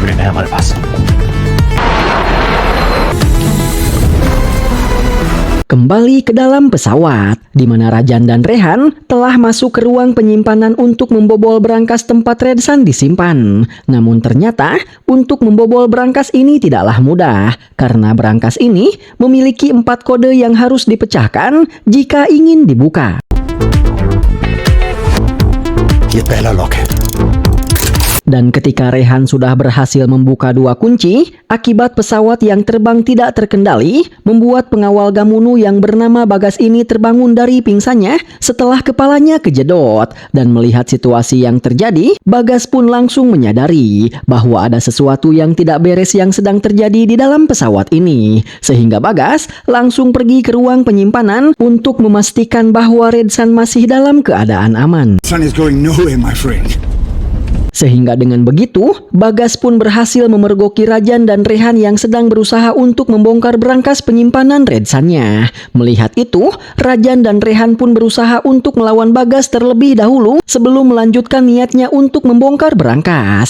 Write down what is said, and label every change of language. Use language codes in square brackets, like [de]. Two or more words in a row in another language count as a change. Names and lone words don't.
[id] Kembali ke dalam pesawat, di mana Rajan dan Rehan telah masuk ke ruang penyimpanan untuk membobol berangkas tempat Redsan disimpan. Namun ternyata, untuk membobol berangkas ini tidaklah mudah, karena berangkas ini memiliki 4 kode yang harus dipecahkan jika ingin dibuka. [hi] ये पहला लॉक है [id] Dan ketika Rehan sudah berhasil membuka 2 kunci, akibat pesawat yang terbang tidak terkendali, membuat pengawal Gamunu yang bernama Bagas ini terbangun dari pingsannya setelah kepalanya kejedot. Dan melihat situasi yang terjadi, Bagas pun langsung menyadari bahwa ada sesuatu yang tidak beres yang sedang terjadi di dalam pesawat ini. Sehingga Bagas langsung pergi ke ruang penyimpanan untuk memastikan bahwa Redsan masih dalam keadaan aman. [en] Son is going nowhere, my friend. [id] Sehingga dengan begitu, Bagas pun berhasil memergoki Rajan dan Rehan yang sedang berusaha untuk membongkar berangkas penyimpanan Redsannya. Melihat itu, Rajan dan Rehan pun berusaha untuk melawan Bagas terlebih dahulu sebelum melanjutkan niatnya untuk membongkar berangkas.